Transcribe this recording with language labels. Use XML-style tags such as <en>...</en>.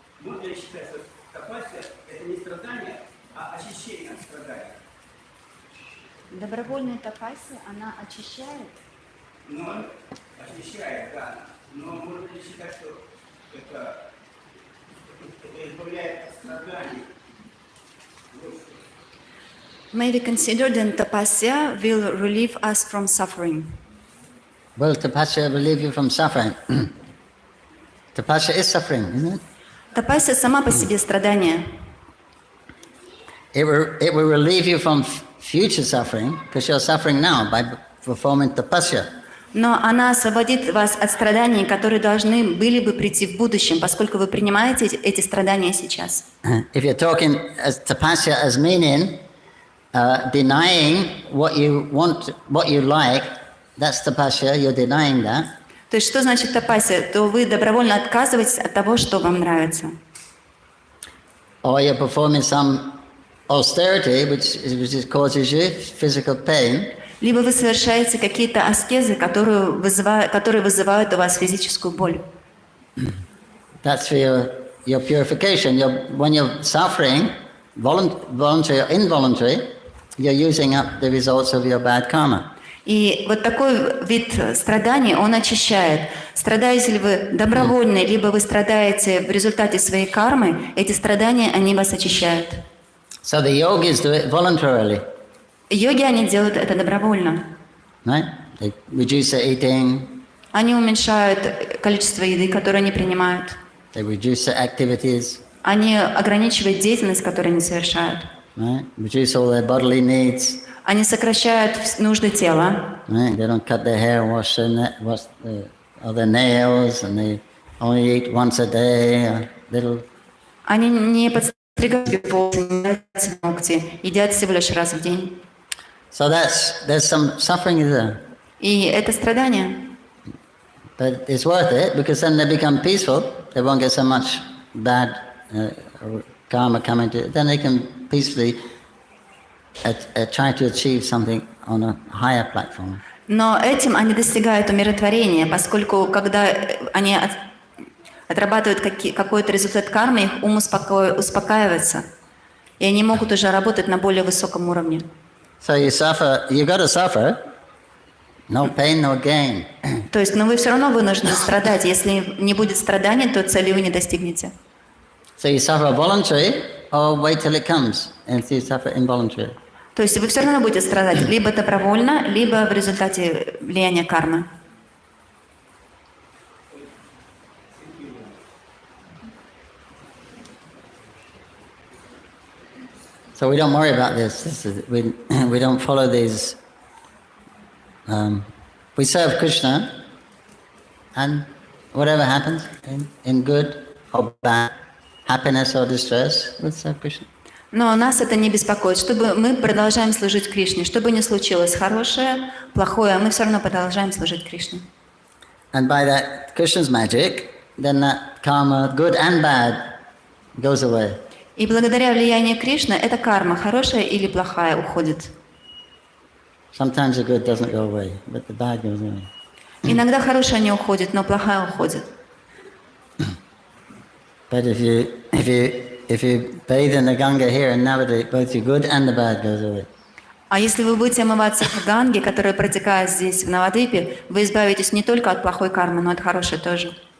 <ru>Можно ли считать, что тапасия – это не страдание, а очищение от страданий? Добровольная тапасия, она очищает? Но очищает, да. Но можно ли считать, что это избавляет от страданий?</ru> <en>May we consider that tapasya will relieve us from suffering? Will tapasya relieve you from suffering? Tapasya is suffering, isn't it?</en> <ru>Тапасия сама по себе страдание.</ru> <en>It will relieve you from future suffering because you're suffering now by performing tapasya.</en> <ru>Но она освободит вас от страданий, которые должны были бы прийти в будущем, поскольку вы принимаете эти страдания сейчас.</ru> <en>If you're talking as tapasya as meaning denying what you want, what you like that's tapasya, you're denying that.</en> <ru>То есть что значит тапасия? То вы добровольно отказываетесь от того, что вам нравится.</ru> <en>Or you're performing some austerity, which causes you physical pain.</en> <ru>Либо вы совершаете какие-то аскезы, которые вызывают у вас физическую боль.</ru> <en>That's for your purification. When you're suffering, voluntary or involuntary, you're using up the results of your bad karma.</en> <ru>И вот такой вид страданий, он очищает. Страдаете ли вы добровольно, либо вы страдаете в результате своей кармы, эти страдания, они вас очищают.</ru> <en>So the yogis do it voluntarily.</en> <ru>Йоги, они делают это добровольно.</ru> <en>Right? They reduce their eating.</en> <ru>Они уменьшают количество еды, которую они принимают.</ru> <en>They reduce their activities.</en> <ru>Они ограничивают деятельность, которую они совершают.</ru> <en>Right? Reduce all their bodily needs.</en> <ru>Они сокращают нужды тела.</ru> <en>Right? They don't cut their hair, wash their nails, and they only eat once a day, a little.</en> <ru>Они не подстригают волосы, не делают ногти, едят всего лишь раз в день.</ru> <en>So there's some suffering there.</en> <ru>И это страдание.</ru> <en>But it's worth it because then they become peaceful. They won't get so much bad karma coming to. Then they can peacefully try to achieve something on a higher platform.</en> <ru>Но этим они достигают умиротворения, поскольку когда они отрабатывают какой-то результат кармы, их ум успокаивается, и они могут уже работать на более высоком уровне.</ru> <en>So you got to suffer. No pain, no gain.</en> <ru>То есть, но вы все равно вынуждены страдать. Если не будет страданий, то цели вы не достигнете.</ru> <en>So you suffer voluntary, or wait till it comes, and you suffer involuntary.</en> <ru>То есть вы все равно будете страдать либо добровольно, либо в результате влияния кармы.</ru> <en>So we don't worry about this. We don't follow these. We serve Krishna, and whatever happens, in good or bad, happiness or distress, we serve Krishna.</en> <ru>Но нас это не беспокоит, чтобы мы продолжаем служить Кришне. Что бы ни случилось, хорошее, плохое, мы все равно продолжаем служить Кришне.</ru> <en>And by that Krishna's magic, then that karma, good and bad, goes away.</en> <ru>И благодаря влиянию Кришны эта карма, хорошая или плохая, уходит.</ru> <en>Sometimes the good doesn't go away, but the bad goes away.</en> <ru>Иногда хорошая не уходит, но плохая уходит.</ru> <en>But if you bathe in the Ganga here in Navadvip, both the good and the bad goes away.</en> <ru>А если вы будете омываться в Ганге, которая протекает здесь, в Навадвипе, вы избавитесь не только от плохой кармы, но и от хорошей тоже.</ru>